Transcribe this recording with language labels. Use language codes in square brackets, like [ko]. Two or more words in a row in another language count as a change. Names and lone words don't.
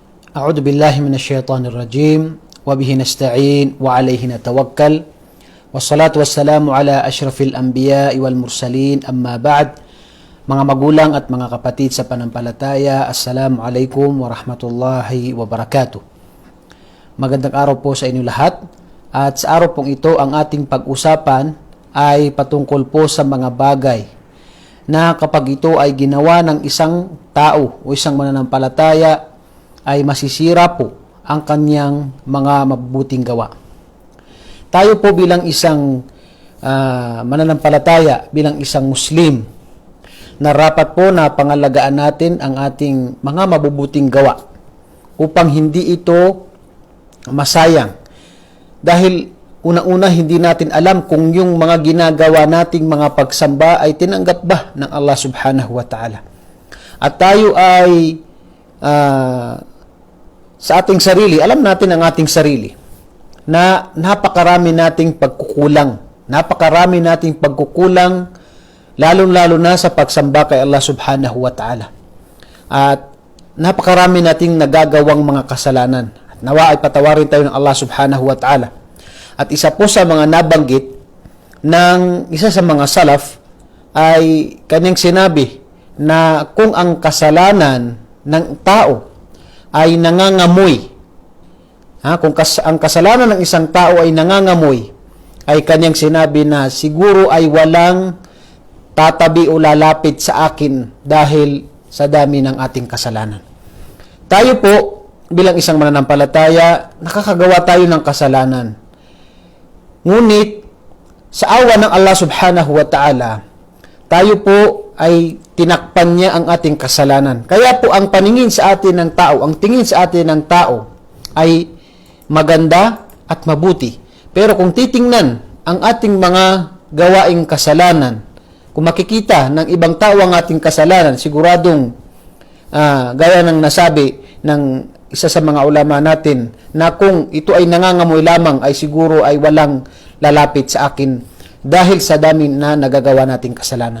[ar] أعوذ بالله من الشيطان الرجيم وبه نستعين وعليه نتوكل والصلاة والسلام على أشرف الأنبياء والمرسلين أما بعد. [tl] Mga magulang at mga kapatid sa panampalataya, [ar] السلام عليكم ورحمة الله وبركاته. [tl] Magandang araw po sa inyo lahat. At sa araw pong ito, ang ating pag-usapan ay patungkol po sa mga bagay na kapag ito ay ginawa ng isang tao o isang mananampalataya, ay masisira po ang kanyang mga mabubuting gawa. Tayo po bilang isang mananampalataya, bilang isang Muslim, narapat po na pangalagaan natin ang ating mga mabubuting gawa upang hindi ito masayang. Dahil unang-una hindi natin alam kung yung mga ginagawa nating mga pagsamba ay tinanggap ba ng Allah [ar] سبحانه وتعالى. [tl] At tayo ay sa ating sarili, alam natin ang ating sarili na napakarami nating pagkukulang. Napakarami nating pagkukulang lalong-lalo na sa pagsamba kay Allah [ar] سبحانه وتعالى. [tl] At napakarami nating nagagawang mga kasalanan. At nawa ay patawarin tayo ng Allah [ar] سبحانه وتعالى. [tl] At isa po sa mga nabanggit ng isa sa mga salaf ay kanyang sinabi na kung ang kasalanan ng tao ay nangangamoy, kung ang kasalanan ng isang tao ay nangangamoy, ay kanyang sinabi na siguro ay walang tatabi o lalapit sa akin dahil sa dami ng ating kasalanan. Tayo po, bilang isang mananampalataya, nakakagawa tayo ng kasalanan. Ngunit, sa awa ng Allah [ar] سبحانه وتعالى, [tl] tayo po ay tinakpan niya ang ating kasalanan. Kaya po ang paningin sa atin ng tao, ang tingin sa atin ng tao ay maganda at mabuti. Pero kung titingnan ang ating mga gawaing kasalanan, kung makikita ng ibang tao ang ating kasalanan, siguradong gaya ng nasabi ng isa sa mga ulama natin na kung ito ay nangangamoy lamang ay siguro ay walang lalapit sa akin dahil sa dami na nagagawa nating kasalanan.